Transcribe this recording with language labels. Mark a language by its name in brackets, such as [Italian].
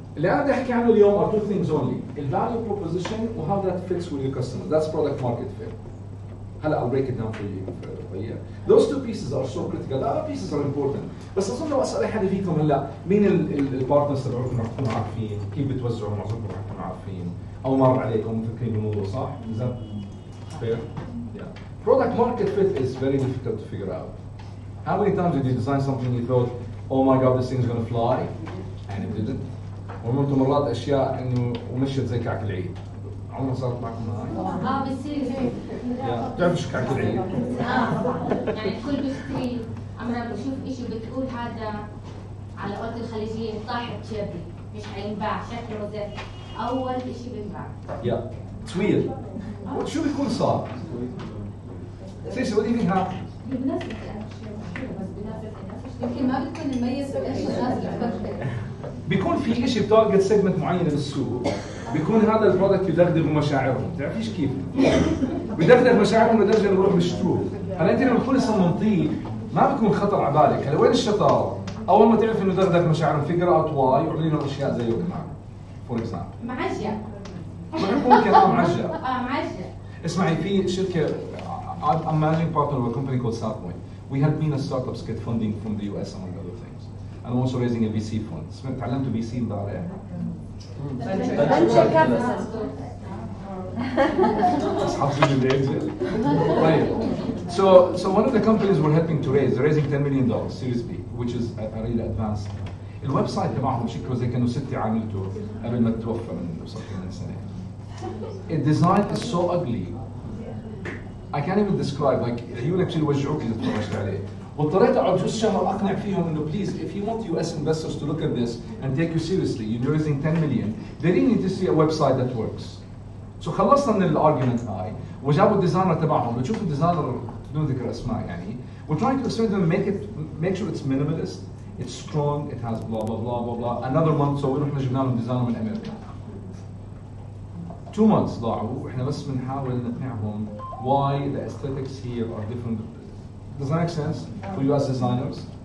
[Arabic] اللي انا بدي احكي عنه اليوم [English] are two things only. الفاليو proposition و how that fits with your customer. That's product market fit. هلا I'll break it down for you. Those two pieces are so critical. The other pieces are important. [Arabic] بس اظن لو اسال اي حدا فيكم هلا مين البارتنرز تبعكم رح تكونوا عارفين، كيف بتوزعوا معظمكم رح تكونوا عارفين، او مر عليكم مفكرين بالموضوع صح؟ [English] Is that fair? Yeah. Product market fit is very difficult to figure out. How many times did you design something you thought, oh my god, this thing's going to fly, and it didn't? [Arabic] وعملتوا مرات اشياء انه ومشيت زي كعك العيد. عمرها صارت معكم هاي؟ بتصير هيك. بتعرفوا شو كعك العيد؟ يعني الكل بيشتري، عمرها بشوف شيء بتقول هذا على قولة الخليجية طاحت شبي، مش حينباع، شكله زفت. أول شيء بينباع. [English] Yeah, it's weird. [Arabic] شو بيكون صار؟ [English] Seriously, what do you think happened? [Arabic] بنفس بس بنفس يمكن ما بتكون مميز بايش الناس بتفكر. بيكون في شيء بتارجت سيجمنت معينه بالسوق، بيكون هذا البرودكت يدغدغ مشاعرهم، بتعرفيش كيف؟ بيدغدغ مشاعرهم لدرجه انه يروحوا يشتروه، هلا انت لما تكوني صممتيه ما بيكون خطر على بالك، هلا وين الشطاره؟ اول ما تعرف انه دغدغ مشاعرهم فيجر اوت واي واعملي لهم اشياء زيه كمان. [English] For example. [Arabic] معجة. ممكن معجة. معجة. اسمعي في شركه [English] I'm managing partner of a company called Southpoint. We help MENA startups get funding from the US among other things. And I'm also raising a VC fund. [Arabic] تعلمت VC امبارح. [English] Venture capital. Right. So one of the companies we're helping to raise, they're raising $10 million Series B, which is a really advanced. [Arabic] الويب سايت تبعهم شكله زي كانوا 6 عاملته قبل ما تتوفى من صار من سنه. [English] The design is so ugly. I can't even describe, like [Arabic] عيونك بصيروا يوجعوك اذا تفرجت عليه. واضطريت اقعد جزء شهر اقنع فيهم انه [English] please if you want US investors to look at this and take you seriously, you're raising 10 million, they really need to see a website that works. [Arabic] So خلصنا من الارجيومنت هاي وجابوا الديزاينر تبعهم، بتشوفوا الديزاينر بدون ذكر اسماء يعني. [English] We're trying to explain to them, make sure it's minimalist, it's strong, it has blah blah blah blah blah. Another month so [Arabic] رحنا جبنا لهم ديزاينر من امريكا. [English] 2 months [Arabic] ضاعوا واحنا بس بنحاول نقنعهم [English] why the aesthetics here are different. Does that make sense for you as designers?